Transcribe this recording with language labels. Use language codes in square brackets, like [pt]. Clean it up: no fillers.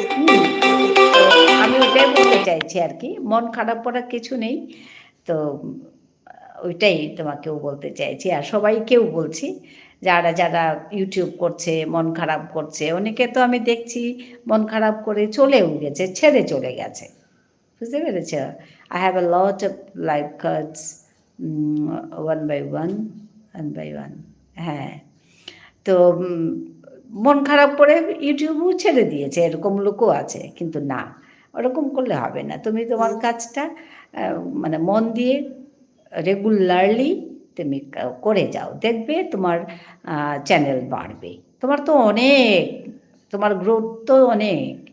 [bn] হুম? তো আমি ওটাই বলতে চাইছি আরকি। মন খারাপ করার কিছু নেই। তো ওইটাই তোমাকেও বলতে চাইছি। আর সবাইকেও বলছি, যারা YouTube করছে, মন খারাপ করছে, অনেকে তো আমি দেখছি মন খারাপ করে চলেও গেছে, ছেড়ে চলে গেছে। বুঝতে পেরেছ? [en] I have a lot of life cards, um one by one. [bn] হ্যাঁ। তো মন খারাপ করে YouTube-ও ছেড়ে দিয়েছে, এরকম লোকও আছে। কিন্তু না, ওরকম করলে হবে না। তুমি তোমার কাজটা আ মানে মন দিয়ে রেগুলারলি তুমি করে যাও। দেখবে তোমার আ চ্যানেল বাড়বে। তোমার তো তোমার গ্রোথ তো অনেক।